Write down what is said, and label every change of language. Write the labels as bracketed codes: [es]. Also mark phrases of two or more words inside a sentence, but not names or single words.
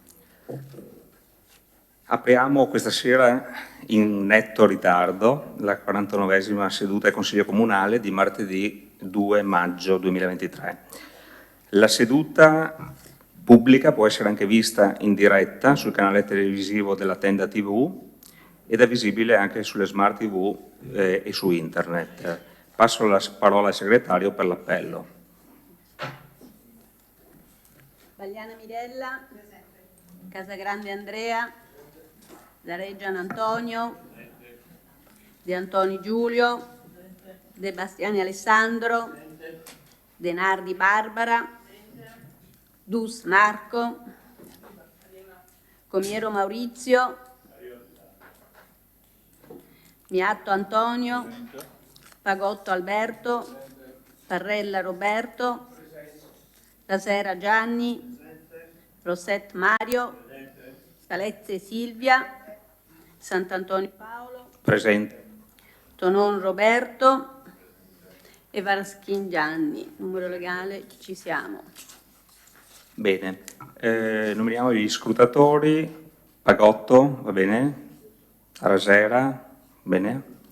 [it] Apriamo questa sera in netto ritardo la 49esima seduta del Consiglio Comunale di martedì 2 maggio 2023. La seduta pubblica può essere anche vista in diretta sul canale televisivo della Tenda TV ed è visibile anche sulle smart TV e su internet. Passo la parola al segretario per l'appello. Bagliana Mirella, Casagrande Andrea, Zareggian Antonio, De Antoni Giulio, De Bastiani Alessandro, De Nardi Barbara, Dus Marco, Comiero Maurizio, Miatto Antonio, Pagotto Alberto, Parrella Roberto, Lasera Gianni, Rosset Mario, Salezze Silvia, Sant'Antonio Paolo, Presente. Tonon Roberto e Varaschin Gianni. Numero legale, ci siamo. Bene, nominiamo gli scrutatori. Pagotto, va bene? Rasera, bene?